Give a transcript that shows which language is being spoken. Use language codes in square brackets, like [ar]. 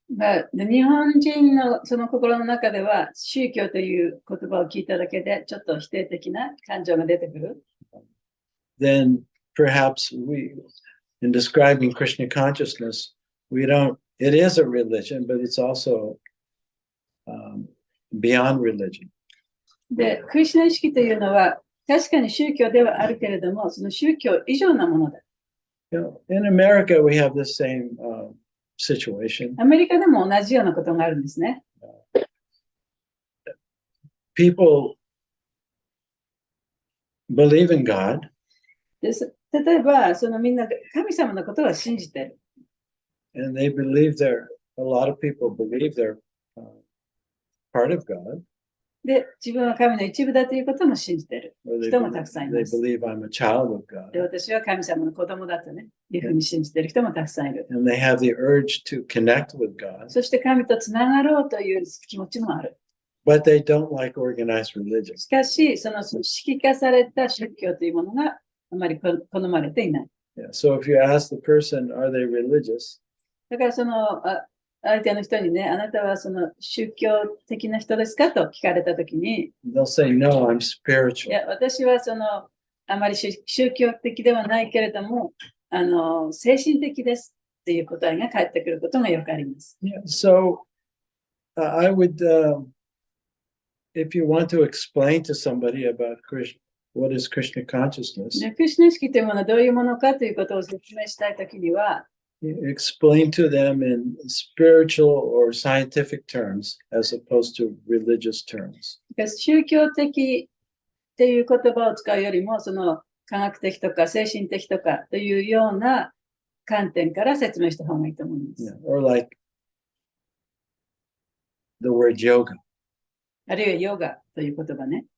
[ja] 日本人のその心の中では宗教という言葉を聞いただけでちょっと否定的な感情が出てくる。 [en] Then perhaps in describing Krishna consciousness, it is a religion, but it's also beyond religion. [ja] で、クリシュナ意識というのは確かに宗教ではあるけれども、その宗教以上なものだ。 [en] In America, we have the same situation. [ja] アメリカでも同じようなことがあるんですね。 [en] People believe in God. [ja] 例えば、みんな神様のことは信じてる。 [en] And they believe a lot of people believe they're part of God. [ja] で、自分は神の一部だということも信じてる人もたくさんいます。 [en] They believe I'm a child of God. [ja] で、私は神様の子供だとね、いうふうに信じてる人もたくさんいる。 [en] And they have the urge to connect with God. [ja] そして神とつながろうという気持ちもある。 [en] But they don't like organized religion. [ja] しかし、その組織化された宗教というものがあまり好まれていない。 [en] Yeah. So if you ask the person, are they religious? [ja] だから相手の人にね、あなたは宗教的な人ですかと聞かれたときに、 [en] They'll say, no, I'm spiritual. [ja] いや、私はあまり宗教的ではないけれども、精神的ですっていう答えが返ってくることがよくあります。 [en] Yeah. So I would, if you want to explain to somebody about what is Krishna consciousness, [ja] クリシュナ意識というものはどういうものかということを説明したいときには、 [en] explain to them in spiritual or scientific terms as opposed to religious terms. [ja] 宗教的っていう言葉を使うよりも、科学的とか精神的とかというような観点から説明した方がいいと思います。 [en] Yeah. Or like the word yoga. [ja] あるいはヨガという言葉ね。